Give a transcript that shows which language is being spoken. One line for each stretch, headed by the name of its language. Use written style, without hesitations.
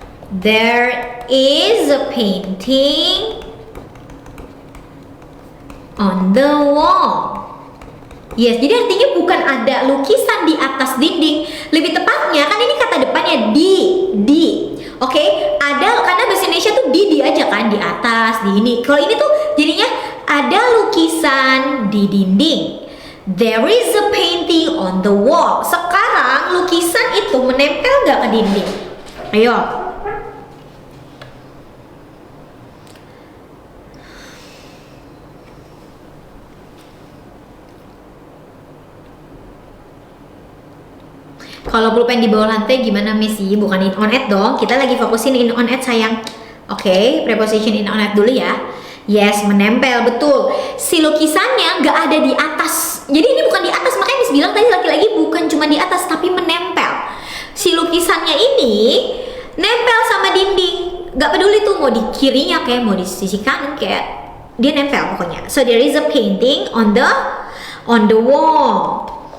English: There is a painting on the wall.
Indonesian: Yes, jadi artinya bukan ada lukisan di atas dinding. Lebih tepatnya kan ini kata depannya di. Oke, ada karena bahasa Indonesia tuh di aja kan, di atas, di ini. Kalau ini tuh jadinya ada lukisan di dinding.
English: There is a painting on the wall.
Indonesian: Sekarang lukisan itu menempel nggak ke dinding? Ayo. Kalau pulpen di bawah lantai gimana Missy? Bukan in on at dong. Kita lagi fokusin in on at sayang. Oke, preposition in on at dulu ya. Yes, menempel, betul. Si lukisannya nggak ada di atas. Jadi ini bukan di atas, makanya Miss bilang tadi laki-laki bukan cuma di atas tapi menempel. Si lukisannya ini nempel sama dinding. Nggak peduli tuh mau di kirinya kayak mau di sisi kanan kayak dia nempel pokoknya.
English: So there is a painting on the wall.